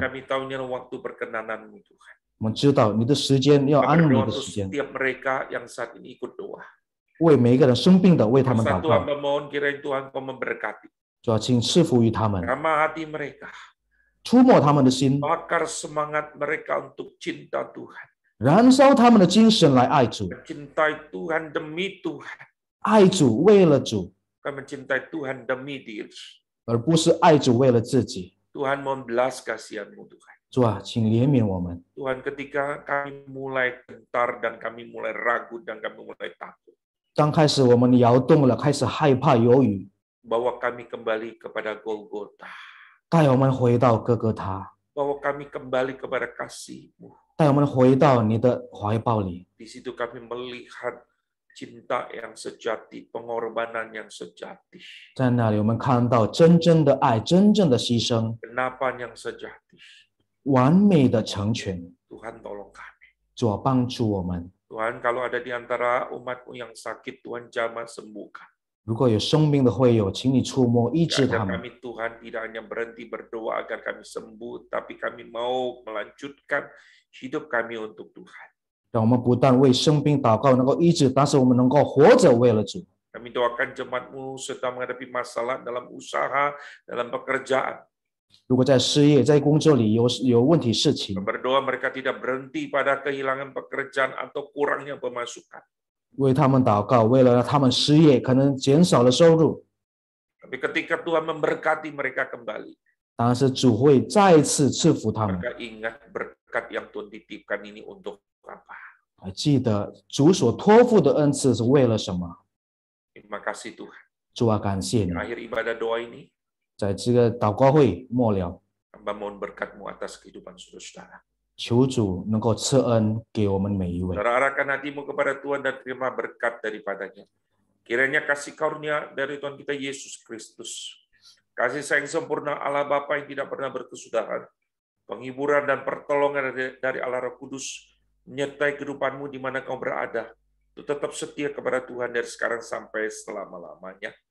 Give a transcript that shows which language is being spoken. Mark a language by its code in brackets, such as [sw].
[id] kami tahu ini adalah waktu perkenanan-Mu, Tuhan. [zh] 我们知道你的时间要 [id] Kami [zh] 按你 [id] berdoa [zh] 的 [id] untuk [zh] 时间， [id] setiap mereka yang saat ini ikut doa. [zh] 为每一个人生病的为他们祷 [id] Satu [zh] 告。 [id] hamba mohon kiranya Tuhan Kau memberkati. [zh] 主啊，请赐福于他们， [id] Ramah hati mereka. [zh] 触摸他们的心， [id] Bakar semangat mereka untuk cinta Tuhan. [zh] 燃烧他们的精神来爱主， [id] Mencintai Tuhan demi Tuhan. [zh] 爱主为了主， [id] Bukan mencintai Tuhan demi diri. [zh] 而不是爱主为了自己。 [id] Tuhan mohon belas kasihan-Mu, Tuhan. [zh] 主啊，请怜悯我们。 [id] Tuhan, ketika kami mulai gentar dan kami mulai ragu dan kami mulai takut, [zh] 刚开始我们摇动了，开始害怕犹豫， [id] bawa kami kembali kepada Golgota. [zh] 带我们回到哥哥他， [id] Bawa kami kembali kepada kasih-Mu. [zh] 带我们回到你的怀抱里。 [id] Di situ kami melihat cinta yang sejati, pengorbanan yang sejati, [zh] 在那里，我们看到真正的爱，真正的牺牲， [id] kenapan yang sejati. [zh] 完美的成全。 [id] Tuhan tolong kami. [zh] 主啊，帮助我们。 [id] Tuhan, kalau ada di antara umat-Mu yang sakit, Tuhan jamah sembuhkan. [zh] 如果有生病的会友，请你触摸医治 [id] Agar [zh] 他们。 [id] kami Tuhan tidak hanya berhenti berdoa agar kami sembuh, tapi kami mau melanjutkan hidup kami untuk Tuhan. [zh] 让我们不但为生病祷告能够医治，但是我们能够活着为了主。 [id] Kami doakan jemaat-Mu sedang menghadapi masalah dalam usaha, dalam pekerjaan. [zh] 如果在事业、在工作里有问题事情， [id] Berdoa mereka tidak berhenti pada kehilangan pekerjaan atau kurangnya pemasukan. [zh] 为他们祷告，为了他们失业可能减少了收入， [id] Tapi ketika Tuhan memberkati mereka kembali, [zh] 当然是主会再次赐福他们。 [id] maka ingat berkat yang Tuhan titipkan ini untuk apa? [zh] 还记得主所托付的恩赐是为了什么？ [id] Terima kasih Tuhan. [zh] 主啊，感谢你， [id] Akhir ibadah doa ini, [zh] 在这个祷告会末了， [id] hamba mohon berkat-Mu atas kehidupan saudara-saudara. [zh] 求主能够赐恩给我们每一位。 [id] Saudara arahkan hatimu kepada Tuhan dan terima berkat daripadanya. Kiranya kasih karunia dari Tuhan kita Yesus Kristus, kasih sayang sempurna Allah Bapa yang tidak pernah berkesudahan, penghiburan dan pertolongan dari Allah Roh Kudus, menyertai kehidupanmu di mana kau berada, untuk tetap setia kepada Tuhan dari sekarang sampai selama-lamanya.